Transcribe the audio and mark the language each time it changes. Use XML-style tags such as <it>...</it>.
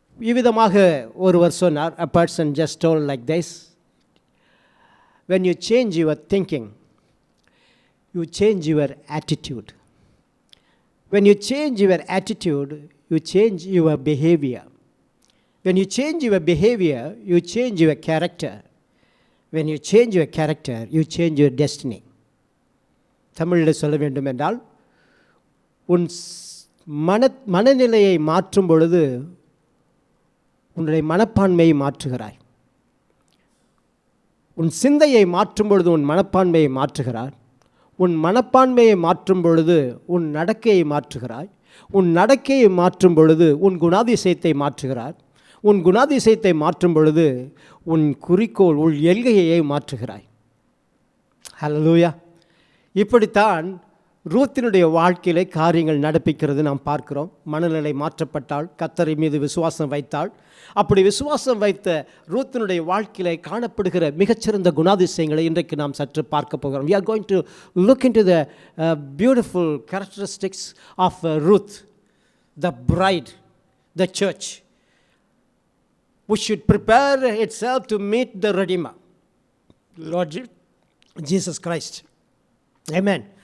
<ta>இவ்விதமாக ஒருவர் சொன்னார்,</ta> <en>a person just told like this, when you change your thinking, you change your attitude. When you change your attitude, you change your behavior. When you change your behavior, you change your character. When you change your character, you change your destiny.</en> <ta>தமிழில் சொல்ல வேண்டும் என்றால், உன் மனநிலையை மாற்றும் பொழுது உன்னுடைய மனப்பான்மையை மாற்றுகிறாய். உன் சிந்தையை மாற்றும் பொழுது உன் மனப்பான்மையை மாற்றுகிறாய். உன் மனப்பான்மையை மாற்றும் பொழுது உன் நடக்கையை மாற்றுகிறாய். உன் நடக்கையை மாற்றும் பொழுது உன் குணாதிசயத்தை மாற்றுகிறாய். உன் குணாதிசயத்தை மாற்றும் பொழுது உன் குறிக்கோள், உன் எல்கையை மாற்றுகிறாய். ஹல்லேலூயா. இப்படித்தான் ரூத்தினுடைய வாழ்க்கையிலே காரியங்கள் நடப்பிக்கிறது நாம் பார்க்கிறோம். மனநிலை மாற்றப்பட்டால், கர்த்தர் மீது விசுவாசம் வைத்தாள். அப்படி விசுவாசம் வைத்த ரூத்தினுடைய வாழ்க்கையிலே காணப்படுகிற மிகச்சிறந்த குணாதிசயங்களை இன்றைக்கு நாம் சற்று பார்க்க போகிறோம்.</ta> <en>We are going to look into the beautiful characteristics of Ruth, the bride, the church, which should prepare itself to meet the Redeemer, Lord Jesus Christ. Amen.</en>